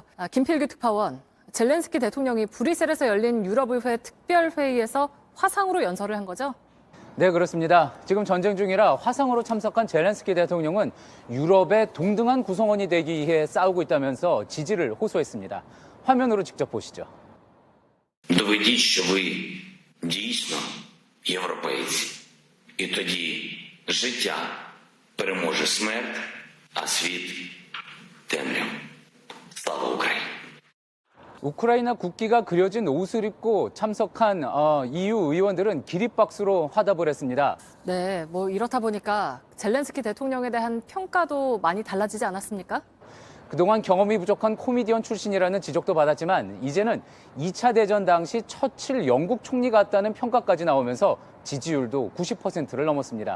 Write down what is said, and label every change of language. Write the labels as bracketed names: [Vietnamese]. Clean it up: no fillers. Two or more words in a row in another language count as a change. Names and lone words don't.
[Korean] 김필규 특파원, 젤렌스키 대통령이 브뤼셀에서 열린 유럽의회 특별회의에서 화상으로 연설을 한 거죠? 네, 그렇습니다. 지금 전쟁 중이라 화상으로 참석한 젤렌스키 대통령은 유럽의 동등한 구성원이 되기 위해 싸우고 있다면서 지지를 호소했습니다. 화면으로 직접 보시죠. [Ukrainian] Доведіть, що ви дійсно європейці. І тоді життя переможе смерть, а світ темряву. Слава Україні! [Korean] 우크라이나 국기가 그려진 옷을 입고 참석한 EU 의원들은 기립박수로 화답을 했습니다. 네, 뭐 이렇다 보니까 젤렌스키 대통령에 대한 평가도 많이 달라지지 않았습니까? 그동안 경험이 부족한 코미디언 출신이라는 지적도 받았지만 이제는 2차 대전 당시 처칠 영국 총리 같다는 평가까지 나오면서 지지율도 90%를 넘었습니다.